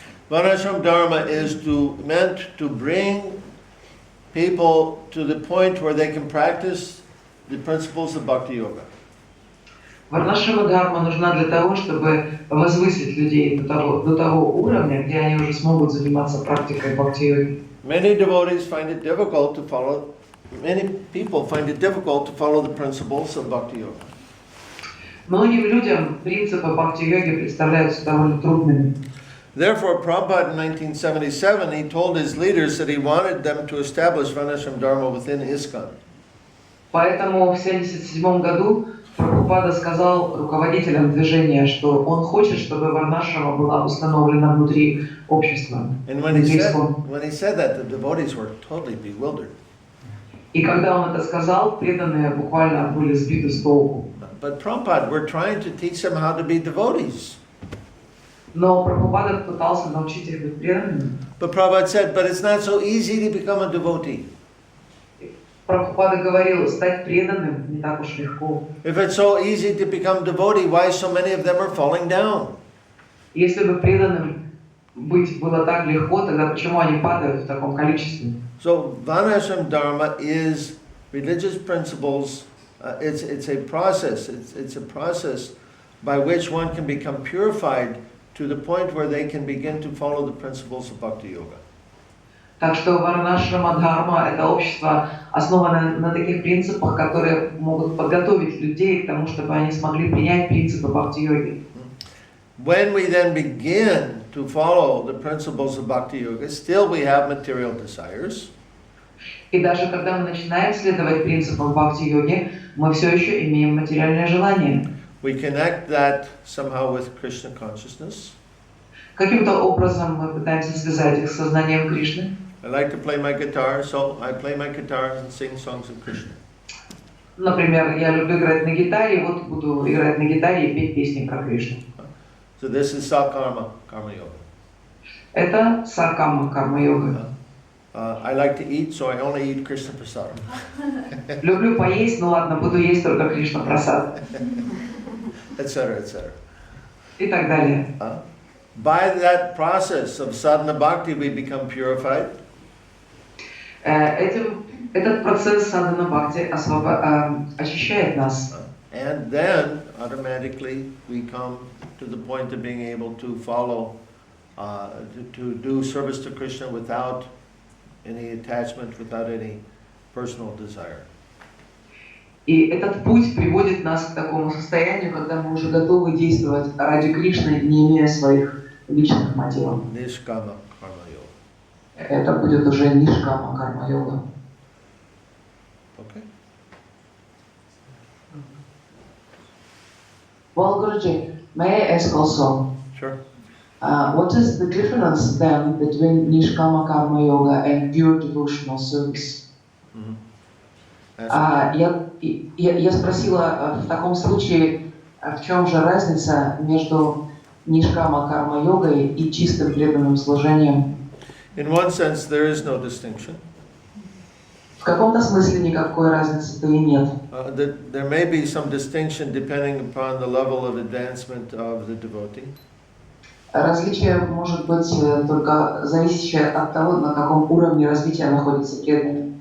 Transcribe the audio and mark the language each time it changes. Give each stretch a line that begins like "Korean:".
English: Varnashram dharma is meant to bring people to the point where they can practice the principles of bhakti yoga.
Russian: Варнашама дхарма нужна для того, чтобы возвысить людей до того уровня, где они уже смогут заниматься практикой бхакти-йоги.
English: Many devotees find it difficult to follow. Many people find it difficult to follow the principles of bhakti yoga.
Russian: Многим людям принципы бхакти-йоги представляются довольно трудными.
English: Therefore, Prabhupada in 1977, he told his leaders that he wanted them to establish Varnashram Dharma within ИСККОN.
Russian: Поэтому в 1977 году Прабхупада сказал руководителям движения, что он хочет, чтобы варнашрама была установлена внутри общества.
English: And when he said that, the devotees were totally bewildered.
Russian: И когда он это сказал, преданные буквально были сбиты с толку.
English: But Prabhupada, we're trying to teach them how to be devotees.
Russian: Но Прабхупада пытался научить их быть преданными.
English: But Prabhupada said, but it's not so easy to become a devotee.
Russian: Прабхупада говорил, стать преданным не так уж легко.
English: If it's so easy to become devotee, why so many of them are falling down?
Russian: Если бы преданным быть было так легко, тогда почему они падают в таком количестве?
English: So Varnashram Dharma is religious principles. It's a process. It's a process by which one can become purified to the point where they can begin to follow the principles of bhakti yoga.
Russian: Так что Варнашрама Дхарма – это общество, основанное на таких принципах, которые могут подготовить людей к тому, чтобы они смогли принять принципы бхакти-йоги.
English: When we then begin to follow the principles of bhakti yoga, still we have material desires.
Russian: И даже когда мы начинаем следовать принципам бхакти-йоги, мы все еще имеем материальное желание.
English: We connect that somehow with Krishna consciousness.
Russian: Каким-то образом мы пытаемся связать их с сознанием Кришны.
English: I like to play my guitar, so I play my guitar and sing songs of Krishna.
Russian: Например, я люблю играть на гитаре, вот буду играть на гитаре и петь песни про Кришну.
English: So this is Sakarma, Karma Yoga.
Russian: Это сакама карма-йога.
English: I like to eat, so I only eat Krishna prasadam.
Russian: Люблю поесть, ну ладно, буду есть только Кришна прасад.
English: Etc., etc.
Russian: И так далее.
English: By that process of sadhana bhakti, we become purified.
Russian: Этот процесс садхана бхакти очищает нас.
English: And then automatically we come to the point of being able to follow, to do service to Krishna without any attachment, without any personal desire.
Russian: И этот путь приводит нас к такому состоянию, когда мы уже готовы действовать ради Кришны, не имея своих личных мотивов.
English: Nishkama karma yoga.
Russian: Это будет уже нишкама карма-йога.
English: Okay. Well, Guruji, may I ask also? Sure. What is the difference then between nishkama karma yoga and pure devotional service?
Russian: Я спросила в таком случае, в чем же разница между нишкама карма йогой и чистым преданным служением?
English: In one sense, there is no distinction.
Russian: В каком-то смысле никакой разницы-то и нет.
English: There may be some distinction depending upon the level of advancement of the devotee.
Russian: Различие может быть только зависящее от того, на каком уровне развития находится преданный.